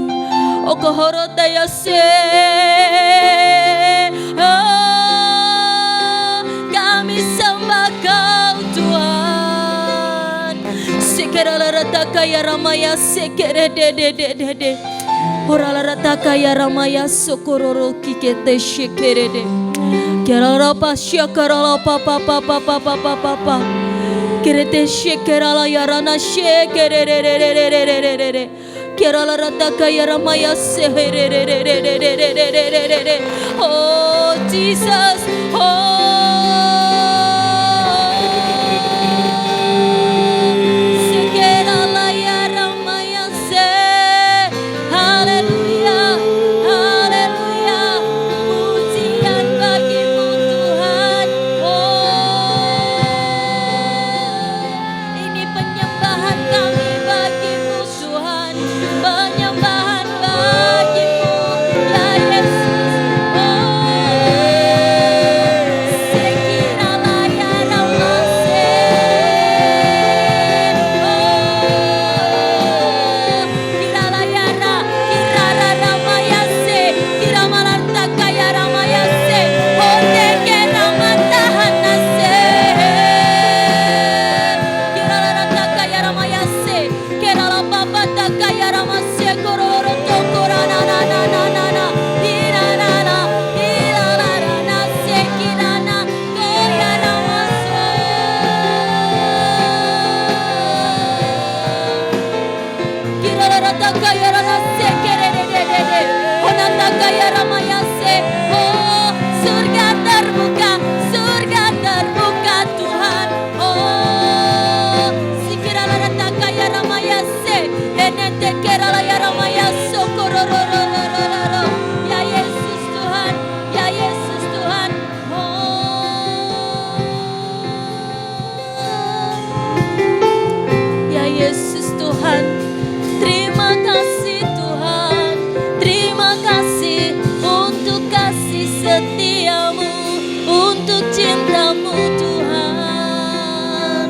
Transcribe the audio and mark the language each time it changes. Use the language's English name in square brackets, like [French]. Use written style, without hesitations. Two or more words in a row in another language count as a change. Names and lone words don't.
[Indonesian] Okohorota yase, kami sembah Kau Tuhan. Sekera rata kaya ramaya sekere de, orala rata kaya ramaya sokororo kikete shekere de. Kera rapa shakara la papa papa papa papa, kerete shekera la yarana shekere re. Kerala rata kaya ramaya seherere. Oh Jesus, sekerala ya ramaya se. Haleluya, haleluya. Pujian bagi-Mu Tuhan. Ini penyembahan kami bagi-Mu Tuhan. Penyembahan bagi-Mu ya Yesus. Sekiranya ya ramase, kirala ya kirara ramayase, kiramalanta kaya ramayase, oteke ramanta hanase, kirala rata kaya ramayase, kirala babata kaya ramase, kororo tokora na na na na na na, kirana kirala rana se kirana kaya ramase. Kirala rata kaya ramase kerere, honata kaya ramayase. Oh, surga terbuka Tuhan. Oh, sikirala rata kaya ramayase, enete kerala ya ramayaso kororororororo. Ya Yesus Tuhan, ya Yesus Tuhan. Ya Yesus Tuhan, terima kasih Tuhan, terima kasih untuk kasih setia-Mu, untuk cinta-Mu Tuhan.